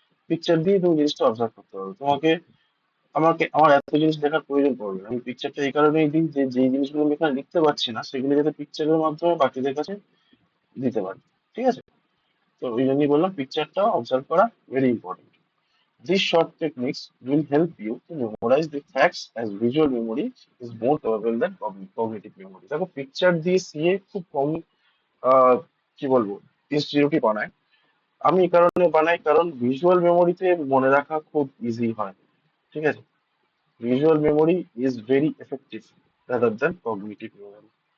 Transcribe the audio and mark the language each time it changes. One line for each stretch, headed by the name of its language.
Bangla: Picture দিয়ে তুমি জিনিসটা অবজার্ভ করতে পারো। তোমাকে, আমার এত জিনিস দেখার প্রয়োজন পড়বে না। আমি পিকচারটা এই কারণেই দিই যে, যেই জিনিসগুলো আমি এখানে লিখতে পারছি না, সেগুলো যাতে পিকচারের মাধ্যমে বাকিদের কাছে দিতে পারি। ঠিক আছে। তো ওই জন্যই বললাম পিকচারটা অবজার্ভ করা very important.
English: These short techniques will help you to memorize the facts, as visual memory is more capable than cognitive memory.
Bangla: দেখো পিকচার দিয়ে সিএ খুব কম, কি বলবো, ইনস্টিটিউটই বানায়। আমি এই কারণে বানাই, কারণ ভিজুয়াল মেমোরিতে মনে রাখা খুব ইজি হয়। ঠিক আছে।
English: Visual memory is very effective rather than cognitive memory.